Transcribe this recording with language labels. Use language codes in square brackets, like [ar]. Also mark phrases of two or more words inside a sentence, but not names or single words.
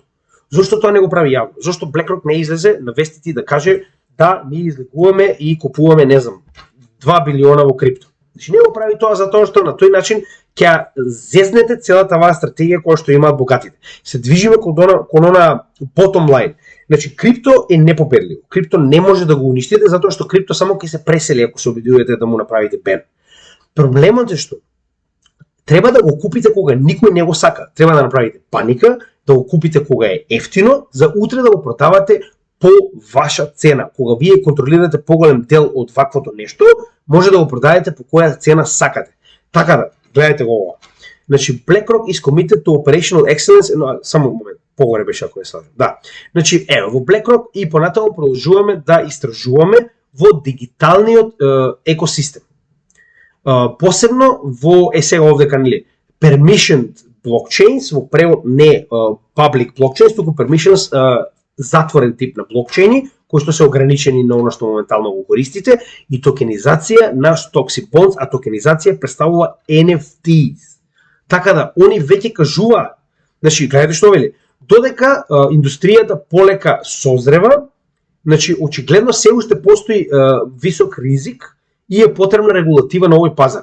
[mk] Зошто тоа не го прави јавно? Зошто BlackRock не излезе на вестите да каже да, ние излегуваме и купуваме, не знам, 2 билиона во крипто. Значи не го прави тоа затоа што на тој начин ќе зезнете целата оваа стратегија која што имаат богатите. Се движиме кон она [en] bottom line. [mk] Значи крипто е непобедливо. Крипто не може да го уништите затоа што крипто само ќе се пресели ако се обидувате да му направите бен. Проблемот е што треба да го купите кога никој не го сака. Треба да направите паника, да го купите кога е ефтино, за утре да го продавате по ваша цена. Кога вие контролирате поголем дел од ваквото нешто, може да го продадете по која цена сакате. Така да, гледайте го ова. Значи [en] BlackRock is committed to operational excellence, [mk] само момент, погоре беше ако не слажам. Да. Значи ево во BlackRock и понатаму продолжуваме да истражуваме во дигиталниот екосистем. Посебно во сега овдека нели [en] permissioned blockchains, [mk] во превод не [en] public blockchains, [mk] туку permissions затворен тип на блокчейни, кои што се ограничени на оно што моментално го користите, и токенизација на stocks и bonds, а токенизација представува NFTs. Така да, они веќе кажуваат, значи, гледате што вели, додека индустријата полека созрева, значи, очигледно се уште постои висок ризик и е потребна регулатива на овој пазар.